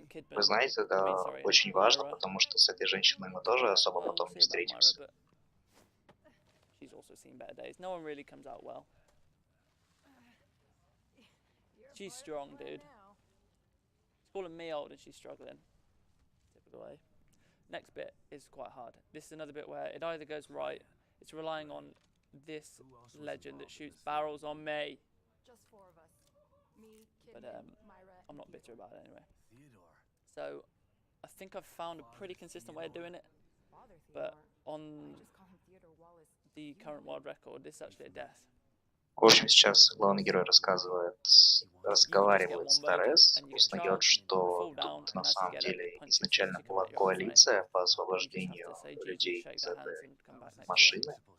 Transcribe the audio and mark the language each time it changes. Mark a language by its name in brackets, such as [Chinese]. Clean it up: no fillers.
[Russian] Вы знаете, это очень важно, потому что с этой женщиной мы тоже особо потом не встретимся. [English] She's also seen better days. No one really comes out well. She's strong, dude. She's calling me old and she's struggling. Typical way. Next bit is quite hard. This is another bit where it either goes right. It's relying on this legend that shoots barrels on me. Just four of us. Me, But Myra, I'm not bitter about it anyway. So I think I've found a pretty consistent way of doing it. But on the current world record, this is actually a death. [Russian] В общем, сейчас главный герой разговаривает с Торрес и узнает, что тут на самом деле изначально была коалиция по освобождению людей из этой машины.